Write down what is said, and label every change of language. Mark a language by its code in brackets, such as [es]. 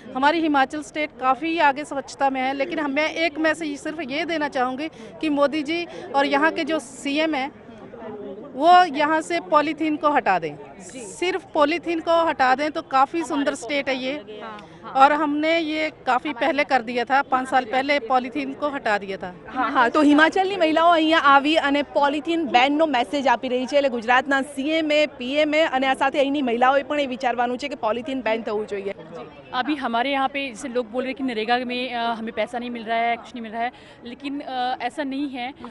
[hi] हमारी हिमाचल स्टेट काफ़ी आगे स्वच्छता में है, लेकिन मैं एक मैसेज सिर्फ ये देना चाहूँगी कि मोदी जी और यहाँ के जो सीएम हैं वो यहाँ से पॉलीथीन को हटा दें, सिर्फ पॉलीथीन को हटा दें तो काफ़ी सुंदर स्टेट है ये। और हमने ये काफ़ी पहले कर दिया था, 5 साल पहले पॉलीथीन को हटा दिया था। [gu] હા તો હિમાચલની મહિલાઓ અહીંયા આવી અને પોલિથીન બેનનો મેસેજ આપી રહી છે, એટલે ગુજરાતના સીએમએ પીએમએ અને આ સાથે અહીંની મહિલાઓએ પણ એ વિચારવાનું છે કે પોલિથીન બેન થવું જોઈએ। [hi] अभी हमारे यहाँ पे जैसे लोग बोल रहे हैं कि नरेगा में हमें पैसा नहीं मिल रहा है, कुछ नहीं मिल रहा है, लेकिन ऐसा नहीं है।